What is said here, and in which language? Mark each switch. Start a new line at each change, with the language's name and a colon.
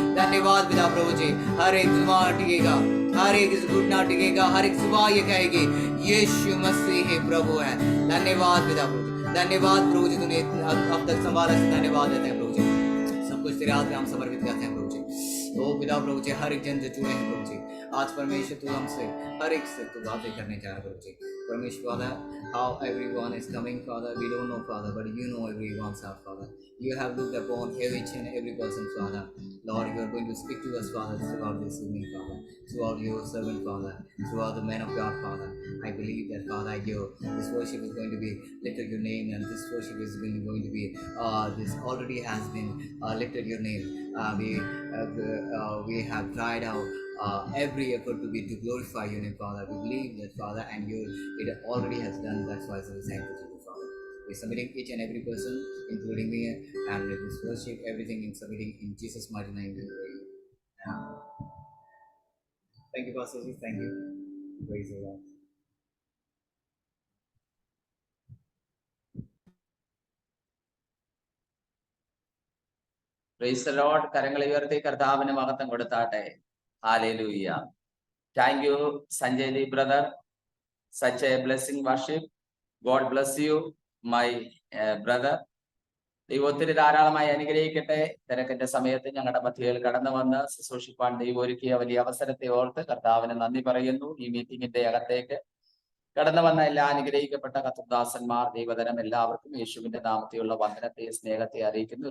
Hindi: धन्यवाद पिता प्रभु जी. हर एक जुबान टिकेगा, हर एक घुटना टिकेगा, हर एक जुबान ये कहेगी यीशु मसीह प्रभु है. धन्यवाद पिता प्रभु जी. धन्यवाद प्रभु जी तूने अब तक संभाला से धन्यवाद देते हैं प्रभु जी. सब कुछ तेरे हाथ में हम समर्पित करते हैं प्रभु जी. ओ पिता प्रभु जी हर एक जन जो जुड़े हैं प्रभु जी आज परमेश्वर तू हमसे हर एक से तू बातें करने जा रहा प्रभु जी. परमेश्वर
English: Father, how everyone is coming Father, we don't know Father, but you know everyone's heart Father. You have looked upon each and every person Father. Lord, you are going to speak to us Father throughout this evening Father, throughout your servant Father, throughout the man of God Father. I believe that Father this worship is going to be lifted your name, and this worship is going to be this already has been lifted your name. We have tried out every effort to glorify your name Father. We believe that Father and it already has done. That's why we thank you Father. We're submitting each and every person including me and with this worship everything in submitting in Jesus mighty name we pray. Thank you Pastor Ji. Thank you. Praise the Lord. Praise the Lord.
Malayalam: കരങ്ങളെ ഉയർത്തി കർത്താവിന് മഹത്വം കൊടുത്താട്ടെ.
English: Hallelujah. Thank you Sanjay Ji brother. Such a blessing worship. God bless you my brother.
Malayalam: ദൈവം ഒത്തിരി ധാരാളമായി അനുഗ്രഹിക്കട്ടെ. തിരക്കിന്റെ സമയത്ത് ഞങ്ങളുടെ മധ്യയിൽ കടന്നു വന്ന് ശുശ്രൂഷിപ്പാൻ ദൈവം ഒരുക്കിയ വലിയ അവസരത്തെ ഓർത്ത് കർത്താവിന് നന്ദി പറയുന്നു. ഈ മീറ്റിംഗിന്റെ അകത്തേക്ക് കടന്നു വന്ന എല്ലാ അനുഗ്രഹിക്കപ്പെട്ട കർത്തൃദാസന്മാർ ദൈവതരം എല്ലാവർക്കും യേശുവിന്റെ നാമത്തെയുള്ള വന്ദനത്തെ സ്നേഹത്തെ അറിയിക്കുന്നു.